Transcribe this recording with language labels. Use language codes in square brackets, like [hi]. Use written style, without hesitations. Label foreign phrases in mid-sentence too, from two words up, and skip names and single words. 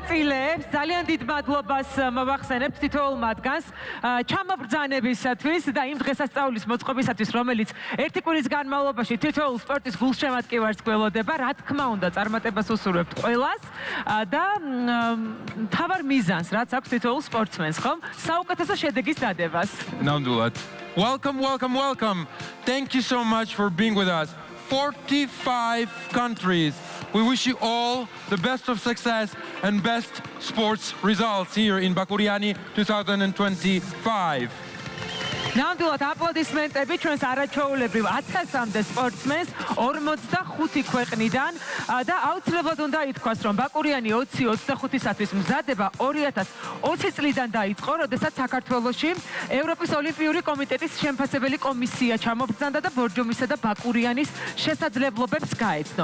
[ka] მონაწილეებს ძალიან დიდ მადლობას მოვახსენებთ თითოეულ მათგანს ჩამობრძანებისათვის და იმ დღესასწაულის მოწყობისათვის, რომელიც ერთი კვირის განმავლობაში თითოეულ სპორტის გულშემატკივარს გველოდება. რა თქმა უნდა, წარმატებას უსურვებთ ყველას და მთავარ მიზანს, რაც აქვს თითოეულ სპორტსმენს, ხომ? საუკეთესო შედეგის დადებას. Nandulad. [en] Welcome, welcome, welcome. Thank you so much for being with us. 45 countries. We wish you all the best of success and best sports results here in Bakuriani 2025. [ka] ნამდვილად აპლოდისმენტები ჩვენს არაჩვეულებრივ 1000-მდე სპორტსმენს 45 ქვეყნიდან და აუცილებლად უნდა ითქვას, რომ ბაკურიანი 2025-ისათვის მზადება 2020 წლიდან დაიწყო, როდესაც საქართველოში ევროპის ოლიმპიური კომიტეტის შემფასებელი კომისია ჩამობრძანდა და ბორჯომისა და ბაკურიანის შესაძლებლობებს გაეცნო.